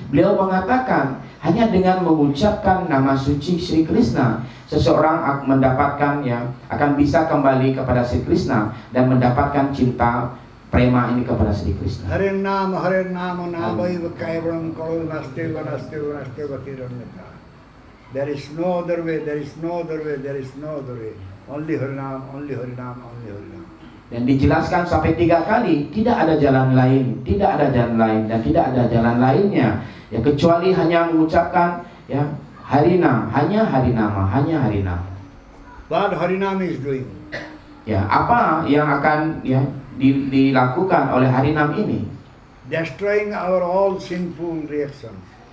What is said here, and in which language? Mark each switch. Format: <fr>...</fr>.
<id>Beliau mengatakan hanya dengan mengucapkan nama suci Sri Krishna, seseorang mendapatkan akan bisa kembali kepada Sri Krishna dan mendapatkan cinta prema ini kepada Sri Krishna.</id> <sa>Hare Nama Namaiva Kaivaram Kaul Nasteva Nasteva Nasteva Kiranyata.</sa> <en>There is no other way, there is no other way, there is no other way. Only Harinam, only Harinam, only Harinam.</en> <id>Dan dijelaskan sampai 3 kali, tidak ada jalan lain, tidak ada jalan lain, dan tidak ada jalan lainnya, ya kecuali hanya mengucapkan ya Harinam, hanya Harinama, hanya Harinama.</id> <en>What Harinam is doing?</en> <id>Ya, apa yang akan ya dilakukan oleh Harinam ini?</id> <en>Destroying our all sinful reactions.</en>